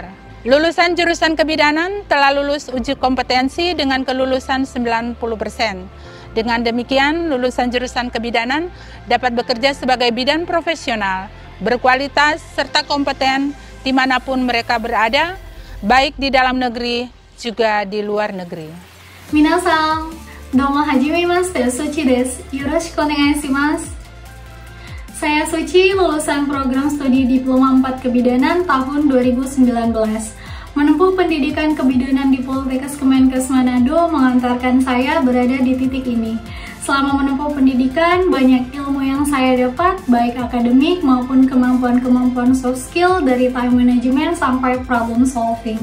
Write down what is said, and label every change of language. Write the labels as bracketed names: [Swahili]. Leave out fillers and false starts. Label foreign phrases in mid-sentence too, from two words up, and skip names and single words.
[Indonesian] Lulusan jurusan kebidanan telah lulus uji kompetensi dengan kelulusan 90%. Dengan demikian, lulusan jurusan kebidanan dapat bekerja sebagai bidan profesional, berkualitas, serta kompeten dimanapun mereka berada, baik di dalam negeri juga di luar negeri. [Japanese] 皆さん、どうもはじめまして、Suciです. よろしくお願いします. [Indonesian] Saya Suci, lulusan program studi Diploma 4 Kebidanan tahun 2019. Menempuh pendidikan kebidanan di Poltekkes Kemenkes Manado mengantarkan saya berada di titik ini. Selama menempuh pendidikan, banyak ilmu yang saya dapat, baik akademik maupun kemampuan-kemampuan [English] soft skill [Indonesian] dari [English] time management [Indonesian] sampai [English] problem solving.